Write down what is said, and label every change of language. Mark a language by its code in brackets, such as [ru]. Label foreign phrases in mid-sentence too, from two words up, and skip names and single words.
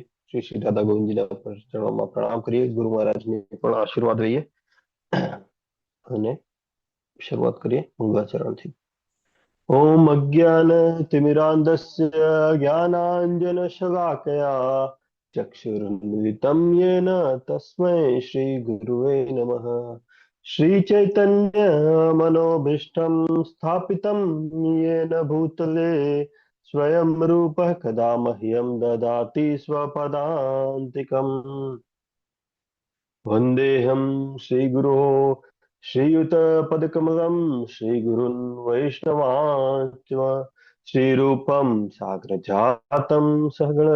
[gu] શ્રી શ્રી દાદા ગોવિંદજીના ચરણોમાં પ્રણામ કરીએ. ગુરુ મહારાજને પણ આશીર્વાદ લઈએ અને શરૂઆત કરીએ મંગલાચરણથી. [sa] ॐ अज्ञानतिमिरान्धस्य ज्ञानाञ्जनशलाकया चक्षुरुन्मीलितं येन तस्मै श्रीगुरवे नमः. श्रीचैतन्यमनोभीष्टं स्थापितं येन भूतले स्वयं रूपः कदा मह्यं ददाति स्वपदान्तिकम्. वन्देऽहं श्रीगुरो श्रीयुतपदकमलं श्रीगुरुन् वैष्णवांश्च श्रीरूपं साग्रजातं सहगण